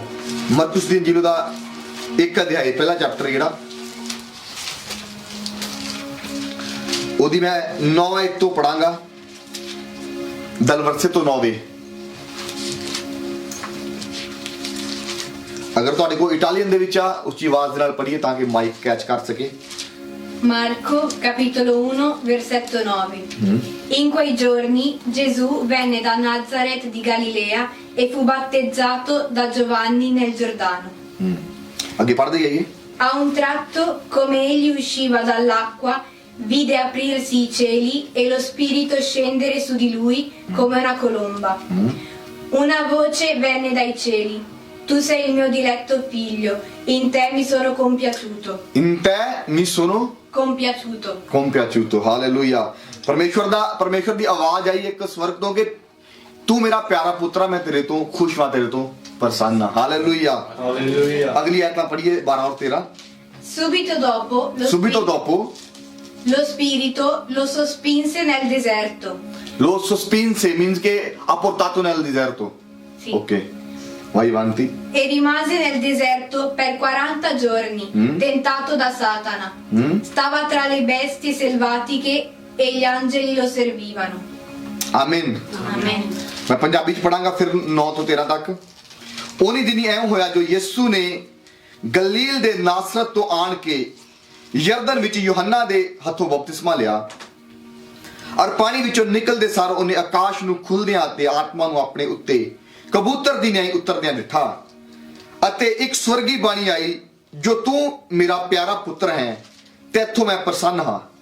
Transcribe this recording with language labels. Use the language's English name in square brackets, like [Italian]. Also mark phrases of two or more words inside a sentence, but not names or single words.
[Punjabi] ਮਰਕੁਸ ਦੀ ਅੰਜੀਲ ਦਾ 1 ਅਧਿਆਇ, ਪਹਿਲਾ ਚੈਪਟਰ ਜਿਹੜਾ, ਉਹਦੀ ਮੈਂ 9 ਤੋਂ ਪੜਾਂਗਾ, [English] the verse [Punjabi] ਤੋਂ 9। ਅਗਰ ਤੁਹਾਡੇ ਕੋਲ ਇਟਾਲੀਅਨ ਦੇ ਵਿੱਚ ਆ, ਉੱਚੀ ਆਵਾਜ਼ ਦੇ ਨਾਲ ਪੜ੍ਹੀਏ ਤਾਂ ਕਿ [English] mic catch [Punjabi] ਕਰ ਸਕੇ। [Italian] Marco capitolo 1 versetto 9. In quei giorni Gesù venne da Nazareth di Galilea e fu battezzato da Giovanni nel Giordano. [Punjabi] ਅੱਗੇ ਪੜ੍ਹਦੇ ਜਾਈਏ। [Italian] A un tratto, come egli usciva dall'acqua, vide aprirsi i cieli e lo Spirito scendere su di lui come una colomba. Una voce venne dai cieli: Tu sei il mio diletto figlio, in te mi sono compiaciuto. In te mi sono compiaciuto. [Punjabi] ਹਾਲੇਲੂਇਆ। ਪਰਮੇਸ਼ਵਰ ਦੀ ਆਵਾਜ਼ ਆਈ ਇੱਕ ਸਵਰਗ ਤੋਂ ਕਿ ਤੂੰ ਮੇਰਾ ਪਿਆਰਾ ਪੁੱਤਰ ਆ, ਮੈਂ ਤੇਰੇ ਤੋਂ ਖੁਸ਼ ਹਾਂ, ਤੇਰੇ ਤੋਂ ਪ੍ਰਸੰਨ ਹਾਂ। ਹਾਲੇਲੂਇਆ। ਅਗਲੀ ਆਇਤਾਂ ਪੜ੍ਹੀਏ 12 ਔਰ 13। [Italian] Subito dopo lo Spirito lo sospinse nel deserto. Lo sospinse means che ha portato nel deserto. Sì. Ok. Vai avanti. E rimase nel deserto per 40 giorni, tentato da Satana. Stava tra le bestie selvatiche e gli angeli lo servivano. Amen. Amen. [Punjabi] ਮੈਂ ਪੰਜਾਬੀ ਚ ਪੜਾਂਗਾ ਫਿਰ 9 ਤੋਂ 13 ਤੱਕ। ਉਹਨੀ ਦਿਨੀ ਐਂ ਹੋਇਆ ਜੋ ਯਿਸੂ ਨੇ ਗਲੀਲ ਦੇ ਨਾਸਰਤ ਤੋਂ ਆਣ ਕੇ ਯਰਦਨ ਵਿੱਚ ਯੋਹੰਨਾ ਦੇ ਹੱਥੋਂ ਬਪਤਿਸਮਾ ਲਿਆ। ਔਰ ਪਾਣੀ ਵਿੱਚੋਂ ਨਿਕਲਦੇ ਸਾਰ ਉਹਨੇ ਆਕਾਸ਼ ਨੂੰ ਖੁੱਲਦਿਆਂ ਤੇ ਆਤਮਾ ਨੂੰ ਆਪਣੇ ਉੱਤੇ ਕਬੂਤਰ ਦੀ ਨਿਆਈ ਉਤਰਦਿਆਂ ਦਿੱਠਾ ਅਤੇ ਇੱਕ ਸਵਰਗੀ ਬਾਣੀ ਆਈ, ਜੋ ਤੂੰ ਮੇਰਾ ਪਿਆਰਾ ਪੁੱਤਰ ਹੈ, ਤੇਥੋਂ ਮੈਂ ਪ੍ਰਸੰਨ ਹਾਂ।